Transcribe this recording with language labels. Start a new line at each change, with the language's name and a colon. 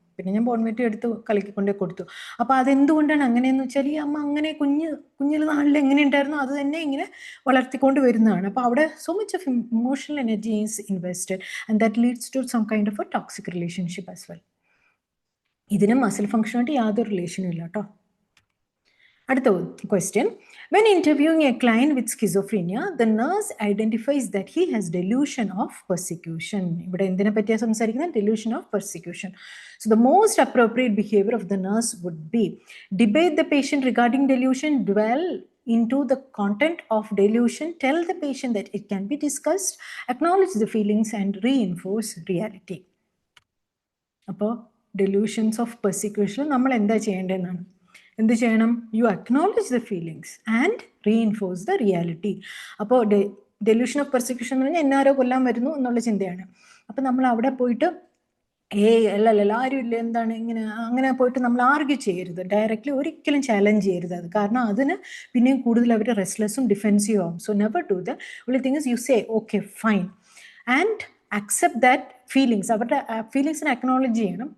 Malayalam: പിന്നെ ഞാൻ ബോൺവിറ്റ എടുത്ത് കലക്കിക്കൊണ്ടേ കൊടുത്തു. അപ്പോൾ അതെന്തുകൊണ്ടാണ് അങ്ങനെയെന്ന് വെച്ചാൽ, ഈ അമ്മ അങ്ങനെ കുഞ്ഞിൽ നാളിൽ എങ്ങനെ ഉണ്ടായിരുന്നു അത് തന്നെ ഇങ്ങനെ വളർത്തിക്കൊണ്ട് വരുന്നതാണ്. അപ്പോൾ അവിടെ
English: So much of emotional energy is invested and that leads to some kind of a toxic relationship as well.
Malayalam: ഇതിന് മസിൽ ഫംഗ്ഷനായിട്ട് യാതൊരു റിലേഷനും ഇല്ല കേട്ടോ. അടുത്ത
English: Question, when interviewing a client with schizophrenia, the nurse identifies that he has delusion of persecution.
Malayalam: ഇവിടെ എന്തിനെ പറ്റിയാണ് സംസാരിക്കുന്നത്?
English: delusion of persecution. So the most appropriate behavior of the nurse would be debate the patient regarding delusion, dwell into the content of delusion, tell the patient that it can be discussed, acknowledge the feelings and reinforce reality.
Malayalam: അപ്പോൾ delusions of persecution നമ്മൾ എന്താ ചെയ്യേണ്ടതെന്നാണ്. എന്ത് ചെയ്യണം?
English: You acknowledge the feelings and reinforce the reality.
Malayalam: അപ്പോൾ delusion of persecution എന്ന് പറഞ്ഞാൽ എന്നാരോ കൊല്ലാൻ വരുന്നു എന്നുള്ള ചിന്തയാണ്. അപ്പം നമ്മൾ അവിടെ പോയിട്ട് അല്ലല്ല ആരും ഇല്ല, എന്താണ് ഇങ്ങനെ, അങ്ങനെ പോയിട്ട് നമ്മൾ ആർഗ്യൂ ചെയ്യരുത്, ഡയറക്റ്റ്ലി ഒരിക്കലും ചാലഞ്ച് ചെയ്യരുത് അത്. കാരണം അതിന് പിന്നെയും കൂടുതൽ അവർ റെസ്റ്ലെസ്സും ഡിഫെൻസീവ് ആവും.
English: So never do the. only thing is you say okay fine and accept that feelings,
Malayalam: അവരുടെ ഫീലിങ്സിനെ അക്നോളജ് ചെയ്യണം.